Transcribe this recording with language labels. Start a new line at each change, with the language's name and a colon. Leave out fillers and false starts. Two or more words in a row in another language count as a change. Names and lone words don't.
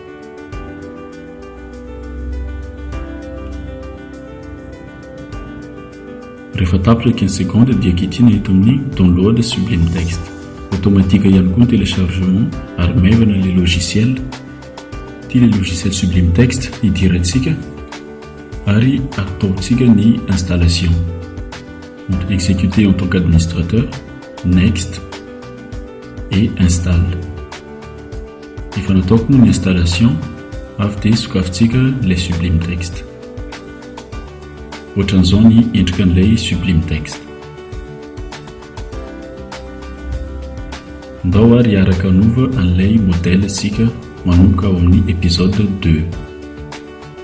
Malagasy: Rehefa tapitra 15 secondes dia kitihana eto amin'ny download Sublime Text. Automatique ihany koa ny téléchargement ary maivana ilay logiciel. Ity ilay logiciel Sublime Text hidirantsika ary ataontsika ny installation.
French: Exécuter en tant qu'administrateur,
English: next et install.
Malagasy: Efa nataoko moa ny installation avy dia sokafintsika ilay Sublime Text. Ohatran'izao ny endrika an'ilay Sublime Text. Ndao ary araka anova an'ilay modèle sika manomboka ao amin'ny épisode 2.